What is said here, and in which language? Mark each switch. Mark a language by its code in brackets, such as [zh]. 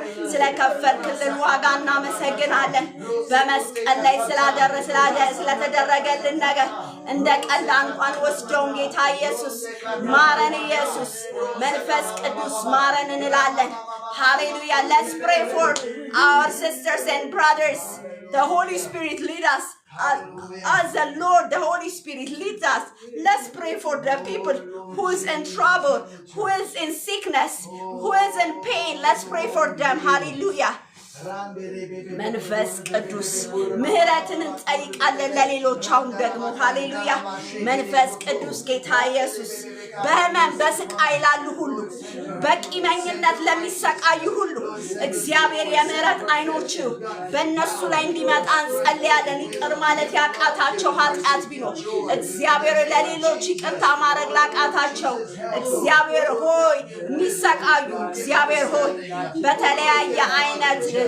[am] ስለከፈልክልን ዋጋ እናመሰግናለን። በመስቀል ላይ ስለተደረገልን ነገር እንደ ቀልድ እንኳን ወስደውን ጌታ ኢየሱስ ማረን። ኢየሱስ መንፈስ ቅዱስ ማረን እንላለን። Hallelujah. [en] Let's pray for our sisters and brothers. The Holy Spirit lead us. As the Lord, the Holy Spirit leads us. Let's pray for the people who is in trouble, who is in sickness, who is in pain. Let's pray for them. Hallelujah. [am] መንፈስ ቅዱስ ምህረትን እንጠይቃለን ለሌሎች አሁን ደግሞ ሃሌሉያ መንፈስ ቅዱስ ጌታ ኢየሱስ በህመም በስቃይ ላሉ ሁሉ በቂመኝነት ለሚሰቃዩ ሁሉ እግዚአብሔር የምህረት አይኖቹ በእነሱ ላይ እንዲመጣ እንጸልያለን። ይቅር ማለት ያቃታቸው ኃጢአት ቢኖር እግዚአብሔር ለሌሎች ይቅርታ ማድረግ ላቃታቸው እግዚአብሔር ሆይ የሚሰቃዩ እግዚአብሔር ሆይ በተለያየ አይነት